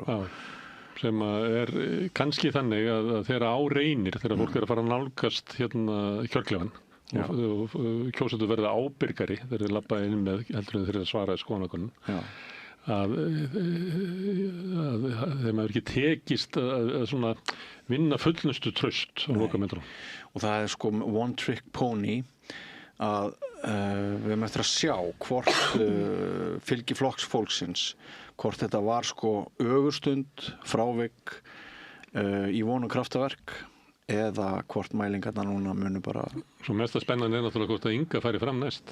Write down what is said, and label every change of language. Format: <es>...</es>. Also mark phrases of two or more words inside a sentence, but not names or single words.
<is>Já, sem er kannski þannig að þegar á reynir, þegar fólk er að fara að nálgast kjörklefan og kjósendur verða ábyrgari þegar þeir labba inn með heldur en þeir að svara í skoðanakönnun. Að þeim hefur ekki tekist að svona vinna fullnustu traust á lokametrum. Og það er sko</is> <en>one trick pony</en> <is>að við erum eftir að sjá hvort fylgi flokksfólksins, hvort þetta var sko ögurstund, frávik í von og kraftaverk eða hvort mælingarna núna munu bara... Svo mesta spennan er náttúrulega hvort að Inga færi fram næst.</is>